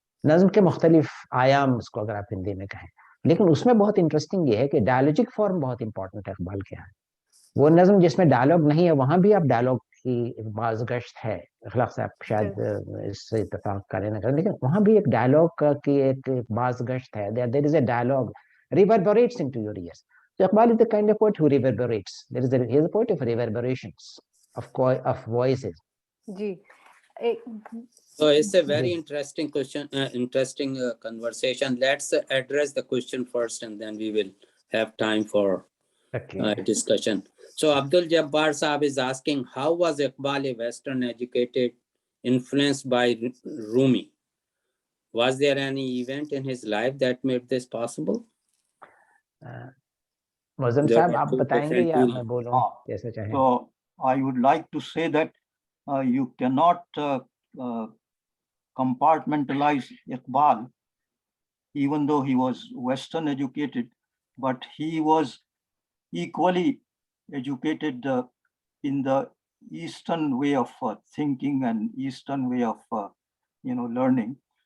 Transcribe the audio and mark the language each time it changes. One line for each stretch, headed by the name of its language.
Hindi: नज्म के मुख्तलिफ आयाम, उसको अगर आप हिंदी में कहें, लेकिन उसमें बहुत इंटरेस्टिंग ये है कि डायलॉजिक फॉर्म बहुत इंपॉर्टेंट है इकबाल के यहाँ. वो नज्म जिसमें डायलॉग नहीं है वहां भी आप डायलॉग की बाज़गश्त है. अखलाक साहब शायद इससे इत्तेफाक करें ना करें, लेकिन वहां भी एक डायलॉग की एक बाज़गश्त है.
English: There is a dialogue reverberates into your ears. So Iqbal is the kind of poet who reverberates. He is a poet of reverberations, of voices.
Hindi: Ji.
English: So it's a very interesting question, interesting conversation. Let's address the question first, and then we will have time for discussion. So Abdul Jabbar Saab is asking, how was Iqbal a Western educated, influenced by Rumi? Was there any event in his life that made this possible?
Hindi: Moazzam Saab, आप बताएंगे या मैं बोलूं, जैसे चाहें.
English: So I would like to say that you cannot compartmentalize Iqbal, even though he was Western educated, but he was equally educated in the Eastern way of thinking and Eastern way of learning.